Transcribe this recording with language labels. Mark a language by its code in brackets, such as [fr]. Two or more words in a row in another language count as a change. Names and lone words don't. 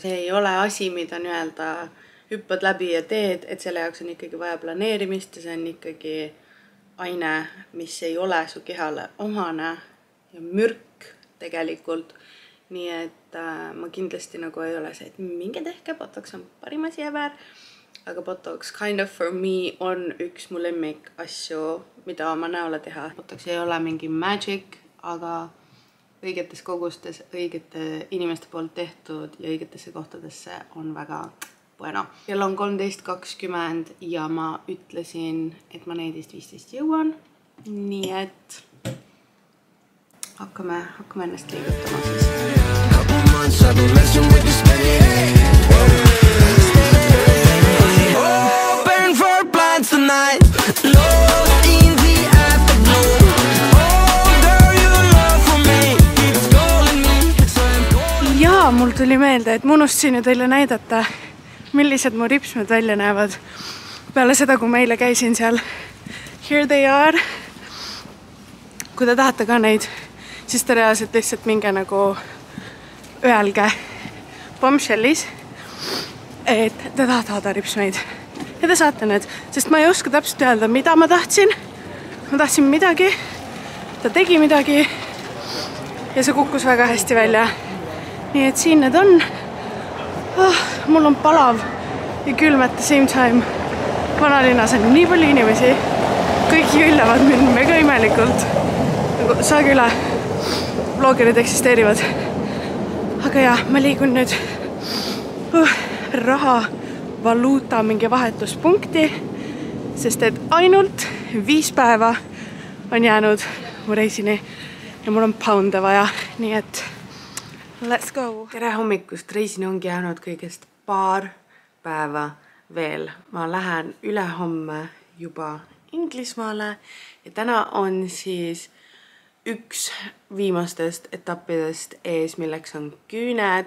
[et] See ei ole asi, mida nii-öelda hüppad läbi ja teed, et selle jaoks on ikkagi vaja planeerimist ja see on ikkagi aine, mis ei ole su kehale omane ja mürk tegelikult. Nii et ma kindlasti nagu ei ole see, et minge tehke, Botox on parim asi ever. Aga Botox [en] kind of for me [et] on üks mu lemmik asju, mida oma näole teha. Botox ei ole mingi magic, aga õigetes kogustes, õigete inimeste poolt tehtud ja õigetesse kohtadesse on väga bueno. Kell on 13:20 ja ma ütlesin, et ma 14:15 jõuan. Nii et hakkame ennast liigutama siis. [en] Burn for plants tonight. Lost in the afterglow. Oh girl, your love for me keeps calling me, so I'm calling. [et] Ja mul tuli meelde, et ma unustasin ju teile näidata, millised mu ripsmed välja näevad. Peale seda, kui ma eile käisin seal. [en] Here they are. [et] Kui te tahate ka neid, siis te reaalselt lihtsalt minge nagu öelge Bombshellis, et te tahate saada ripsmeid. Ja te saate need, sest ma ei oska täpselt öelda, mida ma tahtsin. Ma tahtsin midagi, ta tegi midagi ja see kukkus väga hästi välja. Nii et siin need on. Mul on palav ja külm [en] at the same time. [et] Vanalinnas on nii palju inimesi. Kõik jõllavad mind mega imelikult. Saage üle. Vlogerid eksisteerivad. Aga ja, ma liigun nüüd raha valuuta mingi vahetuspunkti, sest et ainult 5 päeva on jäänud mu reisini ja mul on pounde vaja, nii et [en] let's go. [et] Tere hommikust, reisini ongi jäänud kõigest paar päeva veel. Ma lähen ülehomme juba Inglismaale ja täna on siis üks viimastest etappidest ees, milleks on küüned.